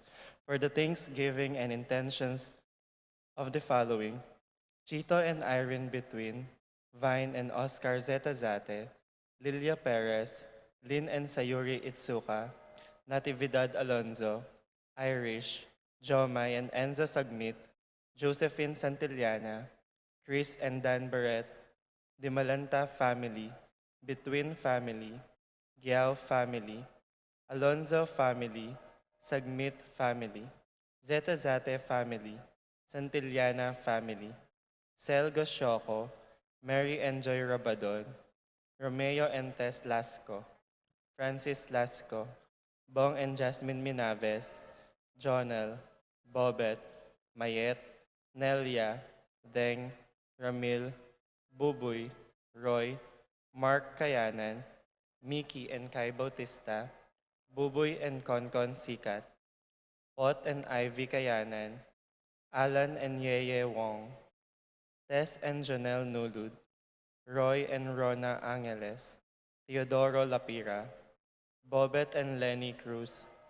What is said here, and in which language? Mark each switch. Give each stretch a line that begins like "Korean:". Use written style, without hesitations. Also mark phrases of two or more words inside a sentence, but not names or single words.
English: For the thanksgiving and intentions of the following: Chito and Irene Between, Vine and Oscar Zeta, Lilia Perez, Lynn and Sayuri Itsuka, Natividad Alonzo, Irish, Jomai and Enzo Sagnit, Josephine Santillana, Chris and Dan Barrett, the Malanta family, Between family, Giao family, Alonzo family, Sagmit family, Zeta family, Santillana family, Sel Gosyoco, Mary and Joy Rabadon, Romeo and Tess Lasco, Francis Lasco, Bong and Jasmine Minaves, Jonel, Bobet, Mayet, Nelia, Deng, Ramil, Buboy, Roy, Mark Kayanan, Mickey and Kai Bautista, Buboy and Konkon Sikat, Pot and Ivy Kayanan, Alan and Yeye Wong, Tess and Janelle Nulud, Roy and Rona Angeles, Teodoro Lapira, Bobet and Lenny Cruz,